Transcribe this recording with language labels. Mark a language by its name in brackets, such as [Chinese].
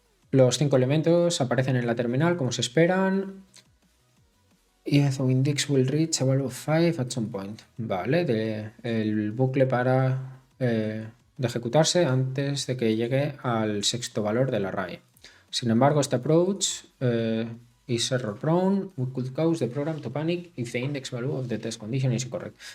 [Spanish] Los 5 elementos aparecen en la terminal como se esperan. [English] Yes, o index will reach a value of 5 at some point. [Spanish] Vale, el bucle para de ejecutarse antes de que llegue al sexto valor del array. Sin embargo, este [English] approach is error prone, we could cause the program to panic if the index value of the test condition is incorrect.